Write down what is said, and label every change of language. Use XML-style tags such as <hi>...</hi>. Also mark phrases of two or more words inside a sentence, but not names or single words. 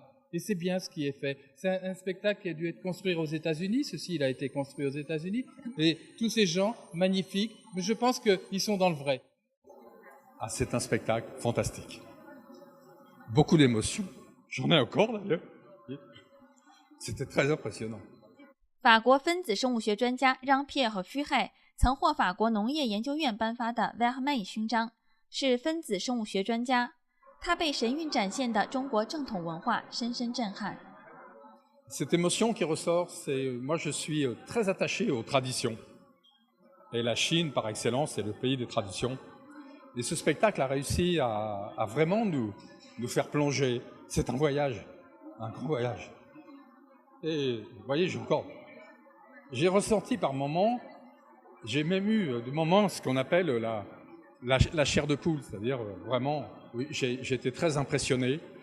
<fr>Et c'est bien ce qui est fait. C'est un spectacle qui a dû être construit aux États-Unis, ceci il a été construit aux États-Unis, et tous ces gens magnifiques, mais je pense qu'ils sont dans le vrai. Ah, c'est un spectacle fantastique. Beaucoup d'émotions, j'en ai encore d'ailleurs. C'était très impressionnant.</fr> <zh>法国分子生物学专家让·皮耶和·fy害曾获法国农业研究院颁发的 Vermeil 勋章，是分子生物学专家。他被神韵展现的中国正统文化深深震撼。</zh> <fr>Cette émotion qui ressort, c'est moi je suis très attaché aux traditions. Et la Chine, par excellence, c'est le pays des traditions. Et ce spectacle a réussi à vraiment nous faire plonger. C'est un voyage, un grand voyage. Et vous voyez, j'ai ressenti par moments, j'ai même eu des moments ce qu'on appelle la chair de poule, c'est-à-dire vraiment, oui, j'ai été très impressionné.</fr>